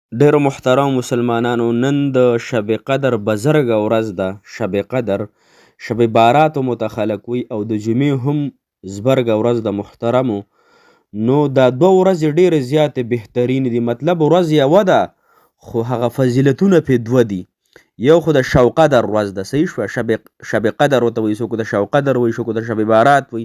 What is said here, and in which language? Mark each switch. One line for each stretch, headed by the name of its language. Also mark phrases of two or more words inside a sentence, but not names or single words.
Pashto: ډیرو محترم مسلمانانو، نن د شب قدر بزرګه ورځ ده. شب قدر شب باراتو متخلق وي او د جمعې هم زبرګه ورځ ده محترمو. نو دا دوه ورځې ډیرې زیاتې بهترین دي. مطلب ورځ یوه ده خو هغه فضیلتونه پې دوه دي. یو خو د شب قدر ورځ ده، صحیح شوه، شب قدر ورته وایي، څوک د شب قدر وایي، څوک د شب بارات وایي.